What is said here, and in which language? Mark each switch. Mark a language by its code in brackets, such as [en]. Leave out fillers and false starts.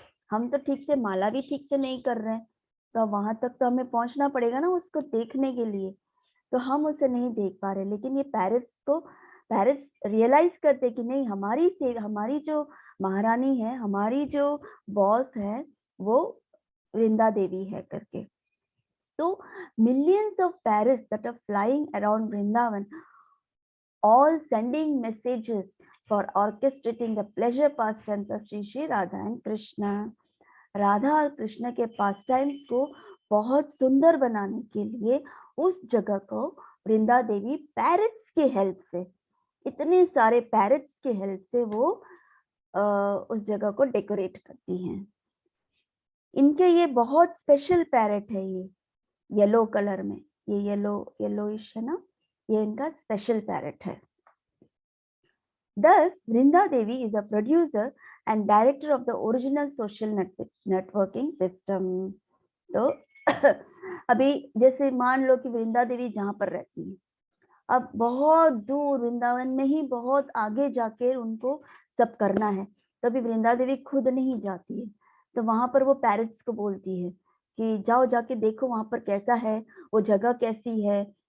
[hi] हम तो ठीक से माला भी ठीक से नहीं कर रहे हैं, तो वहां तक तो हमें पहुंचना पड़ेगा ना उसको देखने के लिए, तो हम उसे नहीं देख पा रहे। लेकिन ये पेरेंट्स रियलाइज करते कि नहीं, हमारी जो महारानी है, हमारी जो बॉस है, वो वृंदा देवी है करके। [en] तो millions of parrots that are flying around Vrindavan, all sending messages for orchestrating the pleasure pastimes of Shri Radha and Krishna. [hi] Radha और कृष्ण के पास टाइम्स को बहुत सुंदर बनाने के लिए उस जगह को वृंदा देवी पैरट्स के हेल्प से, इतने सारे पैरट्स के हेल्प से वो उस जगह को डेकोरेट करती हैं। इनके ये बहुत स्पेशल पैरट है, ये येलो कलर में, ये येलोइश है ना, ये इनका स्पेशल पैरट है। [en] Thus, Vrinda Devi is a producer and director of the original social networking system. [hi] तो अभी जैसे मान लो कि वृंदा देवी जहाँ पर रहती है, अब बहुत दूर वृंदावन में ही बहुत आगे जाके उनको सब करना है, तो अभी वृंदा देवी खुद नहीं जाती है, तो वहां पर वो पैरट्स को बोलती है कि जाओ जाके देखो वहां पर कैसा है, वो जगह कैसी है।